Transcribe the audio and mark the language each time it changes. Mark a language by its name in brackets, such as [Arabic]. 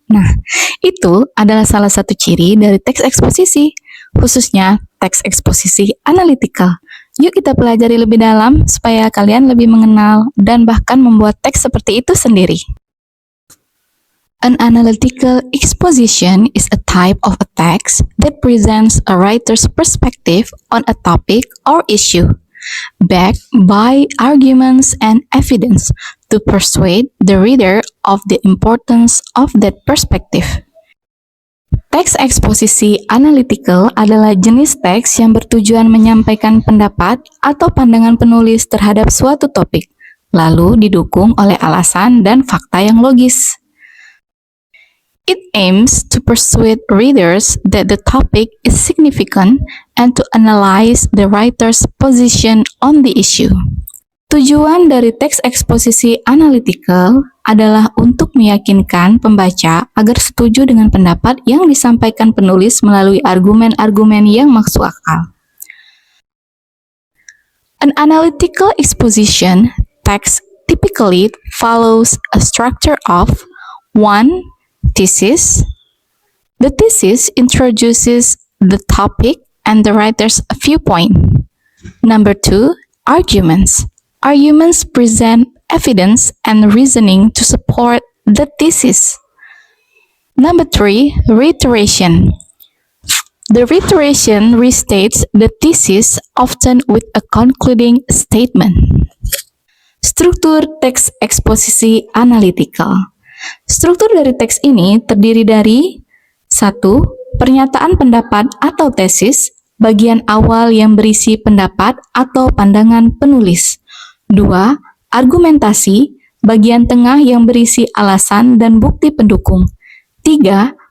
[Indonesian] Nah, itu adalah salah satu ciri dari teks eksposisi, khususnya teks eksposisi analytical. Yuk kita pelajari lebih dalam supaya kalian lebih mengenal dan bahkan membuat teks seperti itu sendiri. [English] An analytical exposition is a type of a text that presents a writer's perspective on a topic or issue, backed by arguments and evidence to persuade the reader of the importance of that perspective. [Indonesian] Teks eksposisi analytical adalah jenis teks yang bertujuan menyampaikan pendapat atau pandangan penulis terhadap suatu topik, lalu didukung oleh alasan dan fakta yang logis. [English] It aims to persuade readers that the topic is significant and to analyze the writer's position on the issue. [Indonesian] Tujuan dari teks eksposisi analytical adalah untuk meyakinkan pembaca agar setuju dengan pendapat yang disampaikan penulis melalui argumen-argumen yang masuk akal. [English] An analytical exposition text typically follows a structure of 1. Thesis. The thesis introduces the topic and the writer's viewpoint. Number 2, arguments. Arguments present evidence and reasoning to support the thesis. Number 3, reiteration. The reiteration restates the thesis, often with a concluding statement. [Indonesian] Struktur teks eksposisi analytical. Struktur dari teks ini terdiri dari 1. Pernyataan pendapat atau tesis, bagian awal yang berisi pendapat atau pandangan penulis. 2. Argumentasi, bagian tengah yang berisi alasan dan bukti pendukung. 3.